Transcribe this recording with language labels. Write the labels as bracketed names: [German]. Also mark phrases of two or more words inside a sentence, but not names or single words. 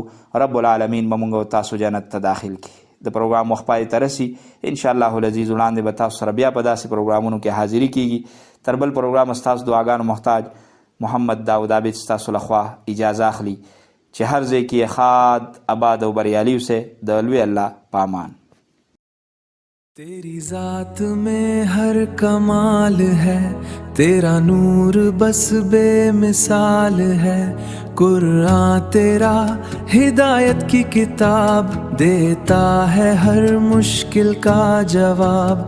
[Pashto] رب العالمین به مونږ او تاسو جنت ته داخل کړي. د پروګرام وخت پای ته رسي انشاءالله العزیز وړاندې به تاسو سره بیا په داسې پروګرامونو کې حاضري کیږي. تر بل پروګرام ستاسو دعاګانو محتاج محمد داود عابد ستاسو لخوا اجازه اخلي چې هر ځای کې خاد آباد او بریالي اوسئ. د لوی الله پامان. [Urdu] تیری ذات میں ہر کمال ہے، تیرا نور بس بے مثال ہے. قرآن تیرا ہدایت کی کتاب، دیتا ہے ہر مشکل کا جواب.